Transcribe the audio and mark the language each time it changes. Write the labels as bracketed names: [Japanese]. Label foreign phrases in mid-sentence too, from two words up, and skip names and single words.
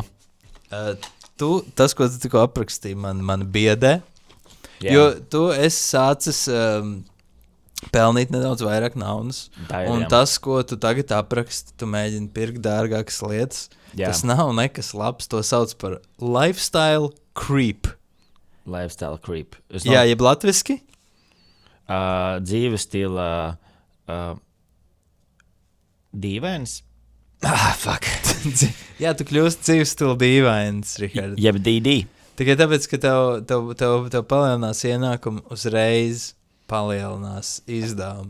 [Latvian] Tas, ko tu tikko aprakstīji, man biedē, jo tu esi sācis pelnīt nedaudz vairāk naudas, un tas, ko tu tagad apraksti, tu mēģini pirkt dārgākas lietas, tas nav nekas labs, to sauc par [English] lifestyle creep. Lifestyle creep. [Latvian] Jā, jeb latviski? dzīves stila dīvains. Fuck. Jā, tu kļūsti dzīves stila dīvains, Richard. Jeb DD. Tikai tāpēc, ka tev palielinās ienākumu, uzreiz palielinās izdevumu.